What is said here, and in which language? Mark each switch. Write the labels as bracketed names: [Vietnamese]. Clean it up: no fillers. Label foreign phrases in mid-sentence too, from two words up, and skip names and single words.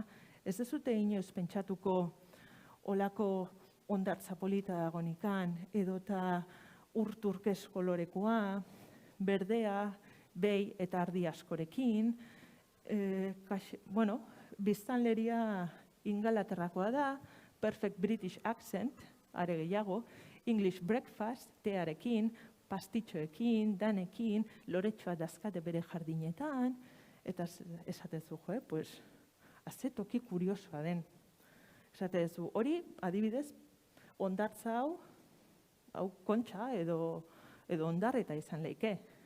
[Basque] Ez duzute inoiz pentsatuko olako hondartza polita dagonikan, edota urturkez kolorekoa, berdea, behi eta ardi askorekin, biztanleria Ingalaterrakoa da, [English] perfect British accent, [Basque] are gehiago, [English] English breakfast, [Basque] tearekin, pastitxoekin, danekin, loretxoa dazkate bere jardinetan, eta esatezu, ze toki kuriosoa den. Esatezu, hori, adibidez, hondartza hau kontxa edo hondarreta izan leike.